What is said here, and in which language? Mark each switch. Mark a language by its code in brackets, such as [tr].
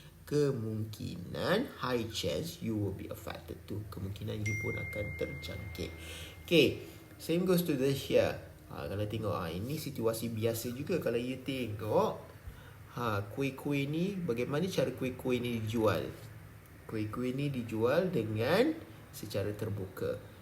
[ms] Kemungkinan [en] high chance you will be affected too. [ms] Kemungkinan you pun akan terjangkit. [en] Okay, same goes to the here. [ms] Kalau tengok ini situasi biasa juga. Kalau you tengok kuih-kuih ni, bagaimana cara kuih-kuih ni dijual? Kuih-kuih ni dijual dengan secara terbuka.